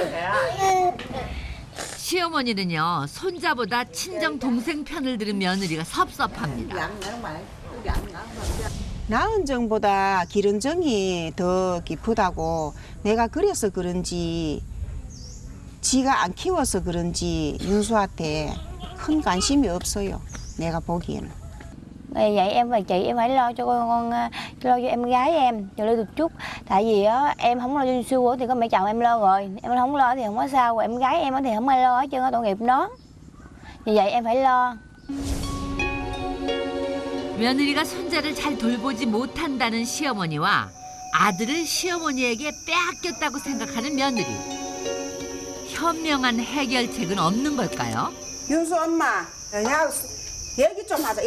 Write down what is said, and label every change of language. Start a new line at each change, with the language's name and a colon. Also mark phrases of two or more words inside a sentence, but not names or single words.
Korean: 시어머니는요, 손자보다 친정 동생 편을 들은 며느리가 섭섭합니다. 낳은 정보다 기른 정이 더 깊다고 내가 그래서 그런지 지가 안 키워서 그런지 윤수한테 큰 관심이 없어요. 내가 보기에는.
Vietnamese: Vậy em và chị em phải lo cho con lo cho em gái em cho lên được chút. Tại vì á em không lo cho Xu thì có mẹ chồng em lo rồi. Em không lo thì không có sao. Em gái em thì không ai lo hết trơn, tội nghiệp nó. Vì vậy em phải lo.
Korean: 며느리가 손자를 잘 돌보지 못한다는 시어머니와 아들을 시어머니에게 빼앗겼다고 생각하는 며느리. 현명한 해결책은 없는 걸까요? 윤수 엄마, 야 얘기 좀 하자.